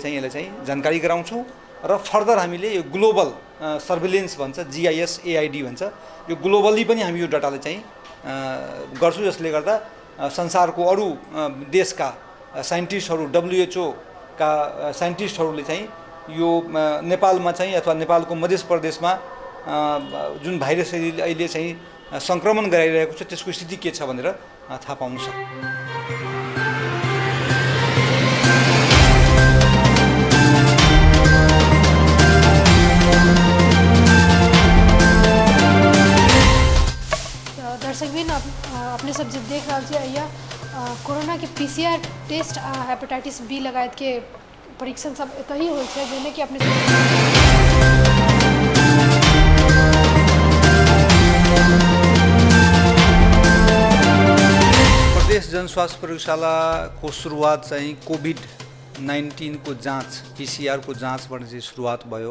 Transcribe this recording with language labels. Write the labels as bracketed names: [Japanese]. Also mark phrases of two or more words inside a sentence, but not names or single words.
[Nepali] चाहिँ यसलाई चाहिँ जानकारी गराउँछौँ र फर्दर हामीले यो [English] global surveillance [Nepali] भन्छ, GIS-AID भन्छ, यो ग्लोबली पनि हामी यो डाटालाई चाहिँ गर्छौँ, जसले गर्दा संसारको अरू देशका साइन्टिस्टहरू, WHO का साइन्टिस्टहरूले चाहिँ यो नेपालमा चाहिँ अथवा नेपालको मध्य प्रदेशमा जुन भाइरस अहिले चाहिँ संक्रमण गराइरहेको छ त्यसको स्थिति के छ भनेर थाहा पाउन सक्छ। [Maithili] दर्शकबिन अपने सब जब देख रहा छे कोरोना के [English] PCR test hepatitis B [Maithili] लगायत के परीक्षण सब एतही होइ छै, जेने कि अपने [Nepali] प्रदेश जनस्वास्थ्य प्रयोगशाला को सुरुवात चाहिँ कोभिड-19 को जाँच पीसीआर को जाँचबाट चाहिँ सुरुवात भयो।